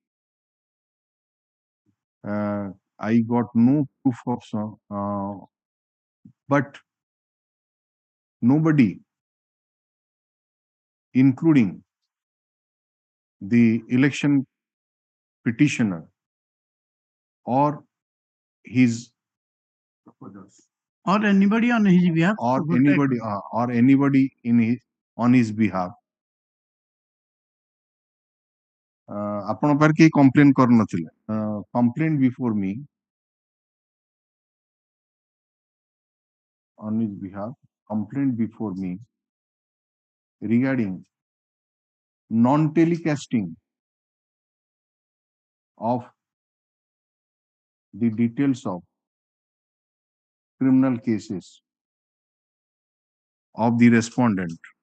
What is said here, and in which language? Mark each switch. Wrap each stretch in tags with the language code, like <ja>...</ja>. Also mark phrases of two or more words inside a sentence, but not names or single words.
<en>I got no proof of some, but nobody, including the election petitioner or his or anybody on his behalf, or anybody on his behalf,</en> <or>ଆପଣ पर କେହି complain କରିନଥିଲେ,</or> <en>complaint before me on his behalf, complaint before me regarding non-telecasting of the details of criminal cases of the respondent.</en>